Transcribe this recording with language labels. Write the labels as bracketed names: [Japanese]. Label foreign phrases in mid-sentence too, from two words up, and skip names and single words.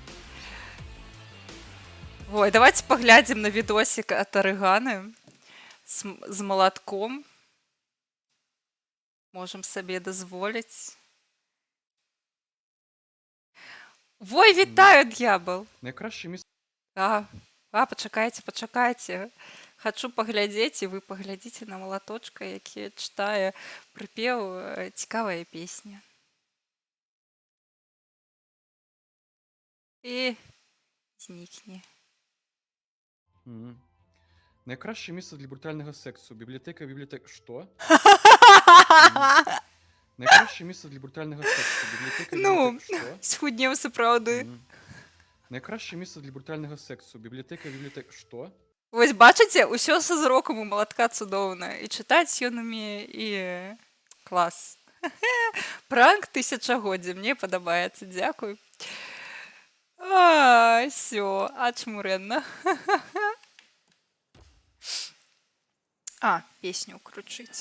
[Belarusian] Ой, давайте паглядзім на відосік ад Арыганы з малатком. Можам сабе дазволіць. Вой, вітаю, д'ябал! [Ukrainian] Найкраще місце. [Belarusian] Пачакайце. Хачу паглядзець, і вы паглядзіце на малаточка, які чытае прыпеў, цікавая песня. І знікне. [Ukrainian] Найкраще місце для брутального сексу. Бібліотека. Що? Найкраще місце для брутального сексу. Бібліотека. Що? [Belarusian] Схуднеў сапраўды. [Ukrainian] Найкраще місце для брутального сексу. Бібліотека. Що? [Belarusian] Вось бачыце, усё са зрокам у малатка цудоўна. І чытаць ён умее, і клас. Пранк тысячагоддзя, мне падабаецца, дзякуй. Всё, ачмурэнна. Песню ўключыць.